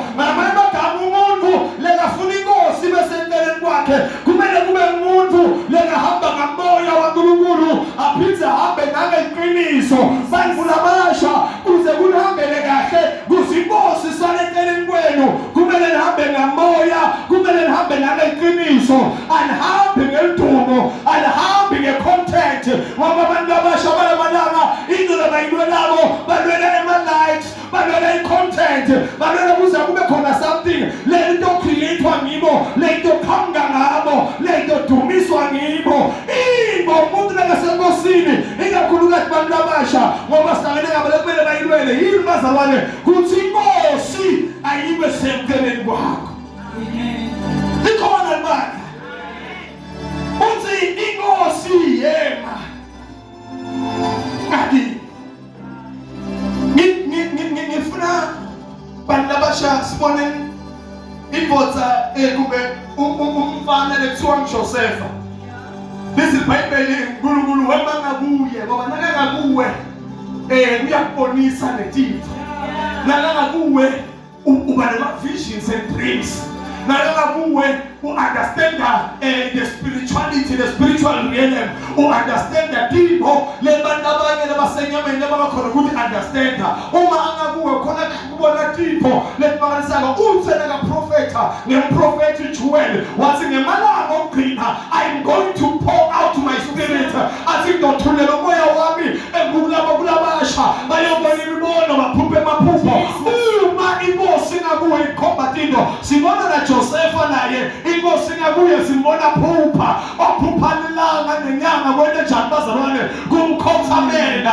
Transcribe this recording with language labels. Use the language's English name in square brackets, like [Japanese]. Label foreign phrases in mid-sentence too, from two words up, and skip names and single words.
[Swati] Ngamanye amagama umuntu lekafuna inkosi besenteleni kwakhe kumele kube umuntu lekahamba ngamoya waNkulunkulu aphinde ahambe nangeqiniso. Bantu labasha kuze kunihambele kahle kuze inkosi isanenteleni kwenu kumele nihambe ngamoya, kumele nihambe nangeqiniso, anihambe ngedumo, anihambe ngecontent. Ngoba abantu abasha balamalanga into abayilwelabo balwela ama-likes, balwela i-content, balwela kuze kube khona something lento createwa ngibo, lento khanga ngabo, lento dumiswa ngibo. Umuntu lekasenkosini ikakhulukazi bantu abasha ngoba sihlangene ngabo lekumele bayilwele yini bazalwane kuthi inkosi ayibe semkeleni kwakho. Likhona libandla uthi inkosi yema ngakini. Ngifuna bantu labasha sibone indvodza kube umfana lekuthiwa nguJosefa. Lesi iBhayibheli uNkulunkulu wema ngakuye ngoba nakangakuwe uyakubonisa letinto, nakangakuwe uba nama- [English] visions and dreams, [Swati] nakangakuwe u- [English] understand the spirituality, the spiritual realm, [Swati] u-understand tinto lebantu abanye lebasenyameni lebabakhona ukuthi understand. Uma angakuwe khona kubona tinto letibakalisaka uthe nakaprofetha ngemprofethi Joel wathi ngemalanga okugcina [English] I'm going to pour out my spirit, [Swati] athi ngizothulela umoya wami kulabasha bayobona imibono baphuphe amaphupho. Uma inkosi ngakuwe ikhomba tinto sibona na Josefa naye inkosi ngakuye simbona phupha, ophupha lilanga nenyanga kwento njani bazalwane kumkhothamela.